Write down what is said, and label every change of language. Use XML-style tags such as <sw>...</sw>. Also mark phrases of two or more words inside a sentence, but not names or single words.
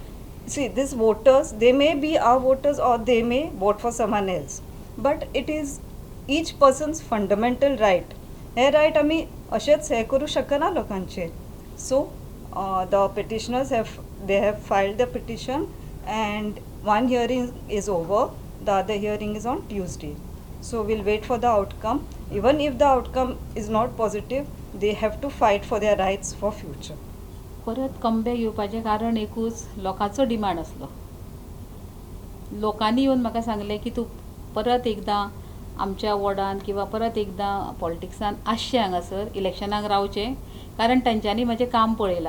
<en>See, these voters, they may be our voters or they may vote for someone else, but it is each person's fundamental right.</en> <kok>हे right आमी अशेंच हे करू शकना लोकांचे.</kok> <en>So the petitioners have filed the petition and one hearing is over, the other hearing is on Tuesday. So we'll wait for the outcome. Even if the outcome is not positive, they have to fight for their rights for future.</en> <kok>परत कमबॅक येवपाचें कारण एकूच, लोकांचो डिमांड आसलो. लोकांनी येवन म्हाका सांगलें की तूं परत एकदां आमच्या वॉर्डान किंवा परत एकदां पॉलिटिक्सान आसचें हांगासर इलेक्शनाक रावचें, कारण तांच्यांनी म्हजें काम पळयलां.</kok>